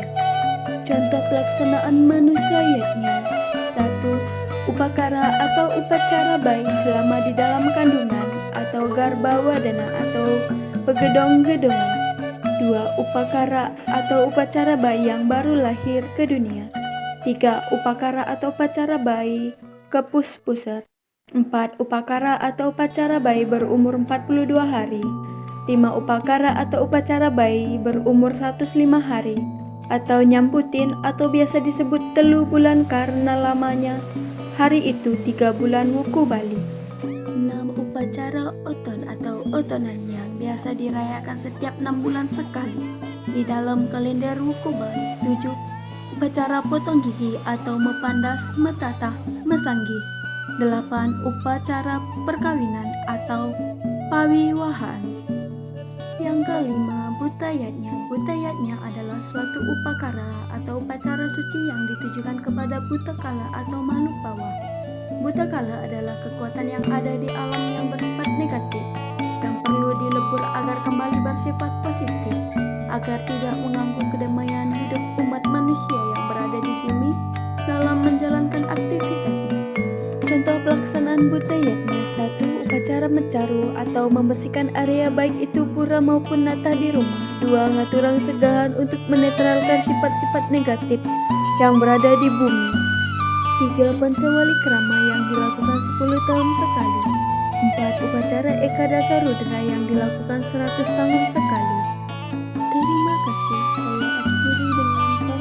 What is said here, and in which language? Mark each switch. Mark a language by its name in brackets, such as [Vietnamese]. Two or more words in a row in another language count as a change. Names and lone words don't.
[Indonesian] Contoh pelaksanaan manusia yatnya: 1. Upakara atau upacara bayi selama di dalam kandungan atau garbawadana atau pegedong-gedongan. 2. Upakara atau upacara bayi yang baru lahir ke dunia. 3. Upakara atau upacara bayi kepus-pusat. 4. Upakara atau upacara bayi berumur 42 hari. 5. Upakara atau upacara bayi berumur 105 hari atau nyamputin atau biasa disebut telu bulan karena lamanya hari itu 3 bulan wuku Bali. 6. Upacara oton atau otonan yang biasa dirayakan setiap 6 bulan sekali di dalam kalender wuku Bali. 7. Upacara potong gigi atau mepandas, metatah, mesanggi. 8. Upacara perkawinan atau pawiwahan. Yang kelima, butayatnya. Butayatnya adalah suatu upakara atau upacara suci yang ditujukan kepada buta kala atau makhluk bawah. Buta kala adalah kekuatan yang ada di alam yang bersifat negatif, yang perlu dilebur agar kembali bersifat positif, agar tidak mengganggu kedamaian hidup umat manusia yang berada di bumi dalam menjalankan aktivitasnya. Contoh pelaksanaan butayatnya: 1. Upacara mencaru atau membersihkan area baik itu pura maupun nata di rumah. 2. [Balinese] Ngaturang segahan [Indonesian] untuk menetralkan sifat-sifat negatif yang berada di bumi. 3. Pancawali krama yang dilakukan 10 tahun sekali. 4. Upacara Ekadasa Rudra yang dilakukan 100 tahun sekali. Terima kasih, saya akhiri dengan